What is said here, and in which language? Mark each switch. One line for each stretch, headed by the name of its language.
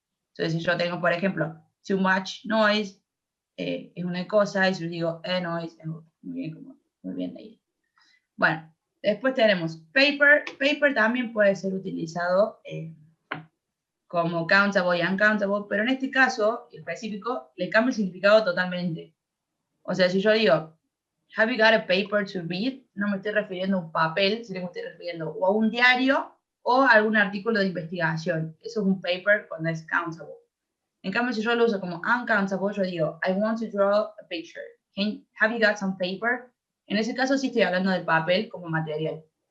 Spanish: Entonces, si yo tengo, por ejemplo,
English: too much noise,
Spanish: es una cosa, y si yo digo
English: a noise,
Spanish: es otra. Muy bien leído. Bueno, después tenemos paper. Paper también puede ser utilizado como countable y uncountable, pero en este caso específico le cambia el significado totalmente. O sea, si yo digo,
English: have you got a paper to read?
Spanish: No me estoy refiriendo a un papel, sino que me estoy refiriendo o a un diario o a algún artículo de investigación. Eso es un paper cuando es countable. En cambio, si yo lo uso como uncountable, yo digo,
English: I want to draw a picture. Have you got some paper?
Spanish: En ese caso sí estoy hablando del papel como material.